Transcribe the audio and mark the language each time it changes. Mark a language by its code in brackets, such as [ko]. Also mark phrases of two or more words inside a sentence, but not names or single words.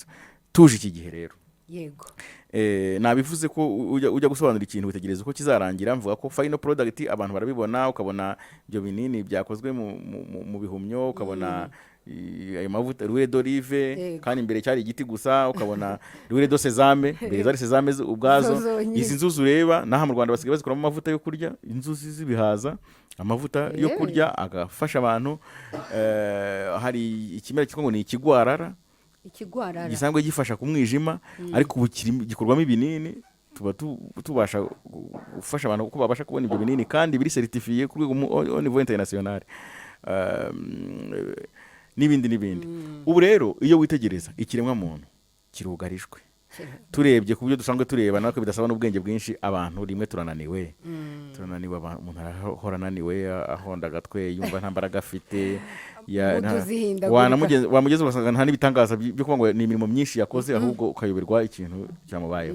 [rw] Tuje iki gihe rero, yego, nabivuze ko ujya gusobanura ikintu utegereza uko kizarangira. Mvuga ko [en] final product [rw] abantu barabibona, ukabona ibyo binini byakozwe mu bihumyo, ukabona ayo mavuta [fr] l'huile d'olive, [rw] kandi imbere cyari igiti gusa, ukabona [fr] l'huile de sésame, [rw] mbere zari sésame ubwazo. Izi nzuzi ureba naha mu Rwanda basigaye bazikoramo amavuta yo kurya, inzuzi z'ibihaza, amavuta yo kurya agafasha abantu. Hari ikimera cyitwa ngo ni ikigwarara gisanzwe gifasha ku mwijima, ariko ubu gikorwamo ibinini. Tuba tubasha gufasha abantu uko babasha kubona ibyo binini, kandi biri certifiye ku rwego [fr] au niveau international, [rw] n'ibindi. Ubu rero iyo witegereza ikiremwa muntu kirugarijwe, turebye ku byo dusanzwe tureba natwe bidasaba n'ubwenge bwinshi. Abantu rimwe turananiwe, umuntu arahora ananiwe, ahonda agatwe, yumva nta mbaraga afite, wamugeze ugasanga nta n'ibitangaza byo kuvuga ngo ni imirimo myinshi yakoze, ahubwo ukayoberwa ikintu cyamubayeho.